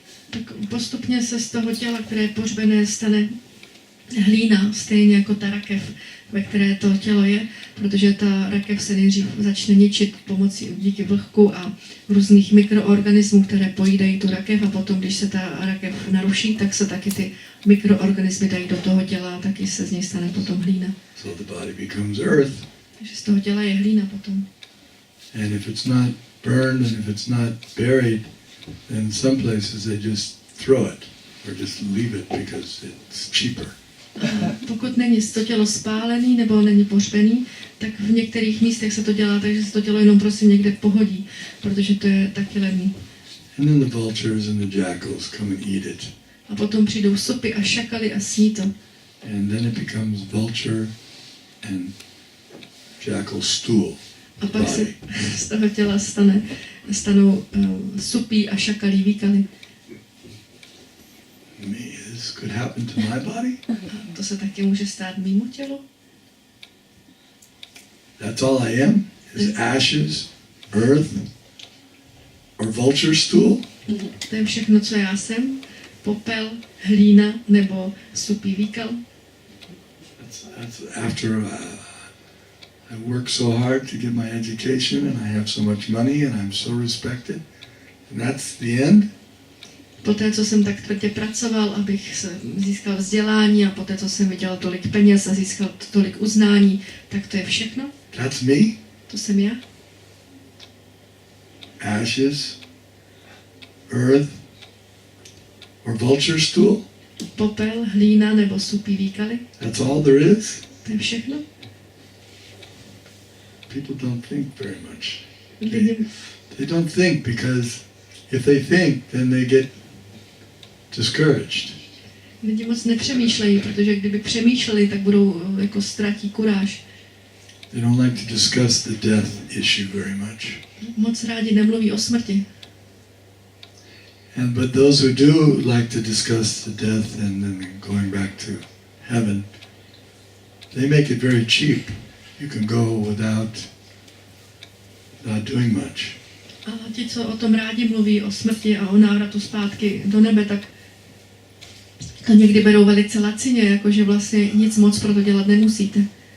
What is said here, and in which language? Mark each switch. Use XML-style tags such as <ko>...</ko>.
<cs>Tak postupně se z toho těla, které je pohřbené, stane hlína, stejně jako ta rakev, ve které to tělo je, protože ta rakev se nejdřív začne ničit díky vlhku a různých mikroorganismů, které pojídají tu rakev, a potom, když se ta rakev naruší, tak se taky ty mikroorganismy dají do toho těla a taky se z něj stane potom hlína.</cs> <en>So the body becomes earth.</en> <cs>Takže z toho těla je hlína potom.</cs> <en>And if it's not burned and if it's not buried, then some places they just throw it or just leave it because it's cheaper.</en> <cs>Pokud není to tělo spálený nebo není pohřbený, tak v některých místech se to dělá, takže se to tělo jenom prostě někde pohodí, protože to je taky levný.</cs> <en>And then the vultures and the jackals come and eat it.</en> <cs>A potom přijdou sopy a šakaly a sní to.</cs> <en>And then it becomes vulture and jackal stool.</en> <cs>A pak se z toho těla stanou supí a šakalí výkaly.</cs> <en>This could happen to my body?</en> <cs>To se taky může stát mému tělu.</cs> <en>That's all I am? Is ashes, earth, or vulture stool?</en> <cs>To je všechno, co já jsem. Popel, hlína nebo supí výkal.</cs> <en>That's after I work so hard to get my education and I have so much money and I'm so respected. And that's the end?</en> <cs>Poté, co jsem tak tvrdě pracoval, abych získal vzdělání, a poté, co jsem vydělal tolik peněz a získal tolik uznání, tak to je všechno?</cs> <en>That's me?</en> <cs>To jsem já?</cs> <en>Ashes, earth, or vulture stool?</en> <cs>Popel, hlína nebo supí výkaly?</cs> <en>That's all there is?</en> <cs>To je všechno?</cs> <en>People don't think very much.</en> <cs>Lidi,</cs> <en>They don't think because if they think, then they get discouraged.</en> <cs>lidi moc nepřemýšlejí, protože kdyby přemýšleli, tak budou jako ztratí kuráž.</cs> <en>They don't like to discuss the death issue very much.</en> <cs>Moc rádi nemluví o smrti.</cs> <en>But those who do like to discuss the death and then going back to heaven, they make it very cheap. You can go without doing much.</en> <cs>A ti, co o tom rádi mluví, o smrti a o návratu zpátky do nebe, tak to někdy berou velice lacině, jakože vlastně nic moc pro to dělat nemusíte.</cs>